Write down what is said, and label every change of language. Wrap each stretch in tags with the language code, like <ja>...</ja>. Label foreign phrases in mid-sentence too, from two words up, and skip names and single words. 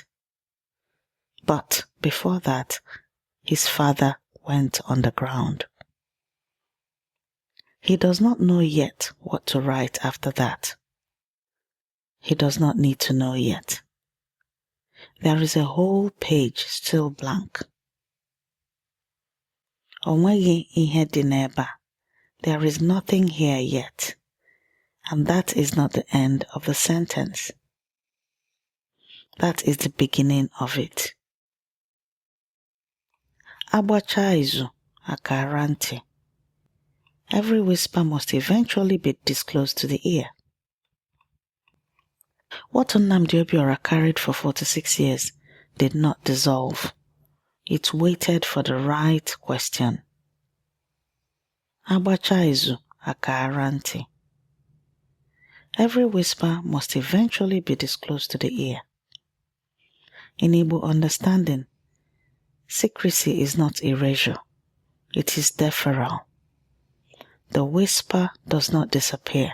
<en>But before that, his father went underground. He does not know yet what to write after that. He does not need to know yet. There is a whole page still blank.</en> <ig>Onweghi ihe dị n'ebe a.</ig> <en>There is nothing here yet. And that is not the end of the sentence. That is the beginning of it.</en> <ig>Agbacha izu akara ntị.</ig> <en>Every whisper must eventually be disclosed to the ear. What Nnamdi Obiora carried for 46 years did not dissolve. It waited for the right question.</en> <ig>Agbacha izu akara ntị.</ig> <en>Every whisper must eventually be disclosed to the ear. In Igbo understanding, secrecy is not erasure. It is deferral. The whisper does not disappear.</en>